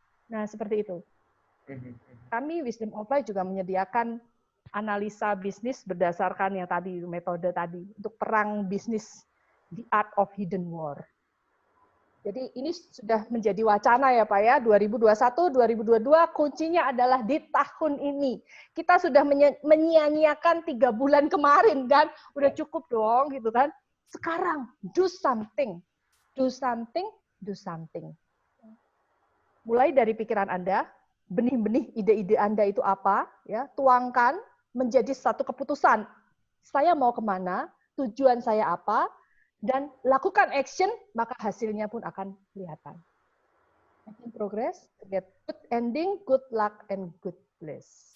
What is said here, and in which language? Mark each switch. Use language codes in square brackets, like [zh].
[id] Nah, seperti itu. Kami Wisdom of Life juga menyediakan analisa bisnis berdasarkan yang tadi, metode tadi, untuk perang bisnis, [en] the art of hidden war. [id] Jadi ini sudah menjadi wacana ya Pak ya, 2021, 2022 kuncinya adalah di tahun ini. Kita sudah menyia-nyiakan 3 bulan kemarin kan, udah cukup dong gitu kan. Sekarang [en] do something, do something, do something. [id] Mulai dari pikiran Anda, benih-benih ide-ide Anda itu apa, ya tuangkan menjadi satu keputusan. Saya mau kemana, tujuan saya apa, dan lakukan action, maka hasilnya pun akan kelihatan. [en] Making progress, get good ending, good luck, and good bliss.